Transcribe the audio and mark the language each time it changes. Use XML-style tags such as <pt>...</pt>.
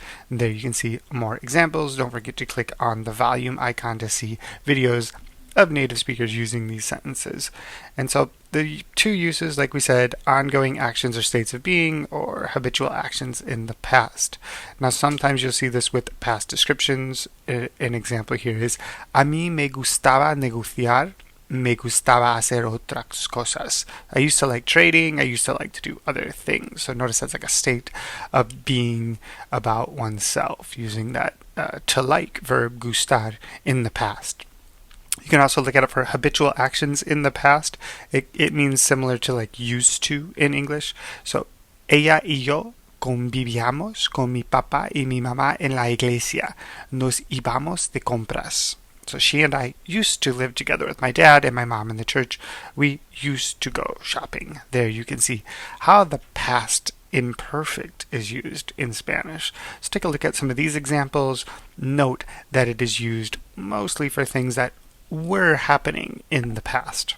<en>There you can see more examples. Don't forget to click on the volume icon to see videos of native speakers using these sentences. And so the two uses, like we said, ongoing actions or states of being, or habitual actions in the past. Now sometimes you'll see this with past descriptions. An example here is,</en> <es>a mí me gustaba negociar, me gustaba hacer otras cosas.</es> <en>I used to like trading, I used to like to do other things. So notice that's like a state of being about oneself, using that to like verb gustar in the past. You can also look at it for habitual actions in the past. It means similar to like used to in English.</en> <es>So, ella y yo convivíamos con mi papá y mi mamá en la iglesia. Nos íbamos de compras.</es> <en>So she and I used to live together with my dad and my mom in the church. We used to go shopping. There you can see how the past imperfect is used in Spanish. Let's take a look at some of these examples. Note that it is used mostly for things that were happening in the past.</en>